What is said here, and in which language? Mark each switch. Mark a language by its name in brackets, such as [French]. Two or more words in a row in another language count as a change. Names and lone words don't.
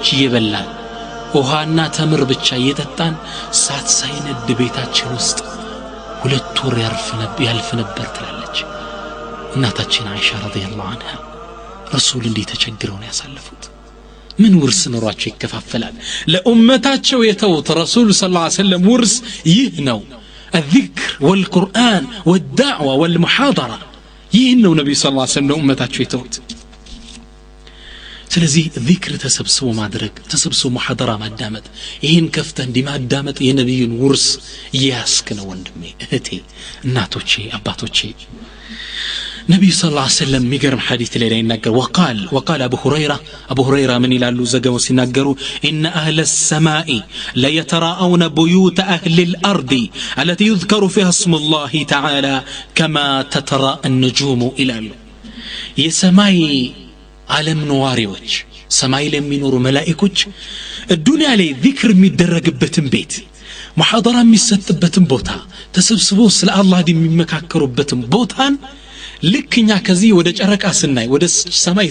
[Amharic] እየበላን ውሃና ተምር ብቻ እየጠጣን ሳት ሳይነድ ቤታችን ውስጥ ሁለት ወር ያልፍ ነበር ትላለች እናታችን አይሻ [Arabic] رضي الله عنها [Amharic] ረሱል እንዲህ ተቸግረው ነው ያሳለፉት ምን ውርስ ኖሯቸው ይከፋፈላል ለኡመታቸው የተውት ረሱል [Arabic] صلى الله عليه وسلم [Amharic] ውርስ ይህ ነው [Arabic] الذكر والقرآن والدعوة والمحاضرة [Amharic] ይህ ነው ነብዩ [Arabic] صلى الله عليه وسلم [Amharic] ለኡመታቸው የተውት ስለዚህ ذكر ተሰብስቦ ማድረግ ተሰብስቦ ሙሐደራ ማዳመጥ ይሄን ከፍተ እንዲ ማዳመጥ የነብዩን ውርስ ያስከነ ወንድሜ እህቴ እናቶቼ አባቶቼ ነብዩ [Arabic] صلى الله عليه وسلم [Amharic] የሚገርም ሐዲስ ላይ ይናገር [Arabic] وقال أبو هريرة من [Amharic] ይላሉ ዘገበው ሲናገሩ [Arabic] إن أهل السماء لا يتراءون بيوت أهل الأرض التي يذكر فيها اسم الله تعالى كما تتراءى النجوم [Amharic] ይላሉ የሰማይ ዓለም ነዋሪዎች ሰማይ ላይ የሚኖሩ መላእክቶች الدنيا ላይ ذكر የሚደረግበትን ቤት ሙሐደራ የሚሰጥበትን ቦታ ተሰብስበው ስለ አላህ የሚመካከሩበትን ቦታን ልክኛ ከዚህ ወደ ጨረቃ ስናይ ወደ ሰማይ